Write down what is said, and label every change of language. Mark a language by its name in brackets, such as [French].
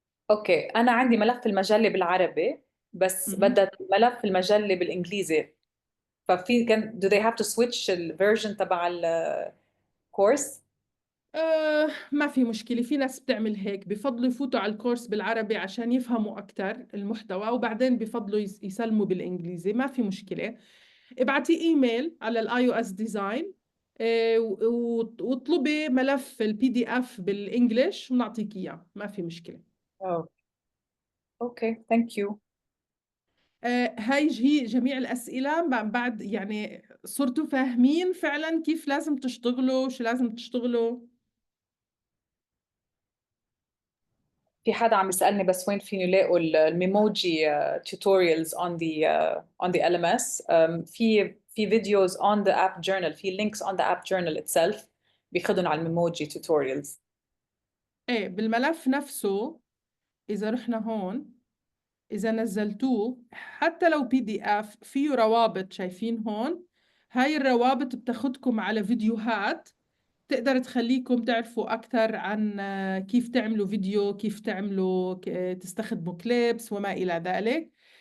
[Arabic] اوكي، انا عندي ملف المجله بالعربي بس بدها ملف المجله بالانجليزي. ففي كان [English] do they have to switch [Arabic] الفيرجن تبع الكورس؟ ما في مشكلة. في ناس بتعمل هيك، بفضلوا يفوتوا على الكورس بالعربي عشان يفهموا أكتر المحتوى، وبعدين بفضلوا يسلموا بالإنجليزي. ما في مشكلة. ابعتي إيميل على الاي او اس ديزاين واطلبي ملف البي دي اف بالإنجليش ونعطيك إياه. ما في مشكلة. اوكي، ثانك يو. هي جميع الأسئلة. بعد يعني صرتوا فاهمين فعلا كيف لازم تشتغلوا، شو لازم تشتغلوا؟ في حدا عم يسألني بس وين فين يلاقوا الميموجي [English] tutorials on the LMS. في videos on the app journal، في links on the app journal itself [Arabic] بياخذون على الميموجي [English] tutorials. [Arabic] ايه بالملف نفسه إذا رحنا هون، إذا نزلتوه حتى لو PDF فيه روابط، شايفين هون؟ هاي الروابط بتاخدكم على فيديوهات تقدر تخليكم تعرفوا أكثر عن كيف تعملوا فيديو، كيف تعملوا تستخدموا كليبس وما إلى ذلك.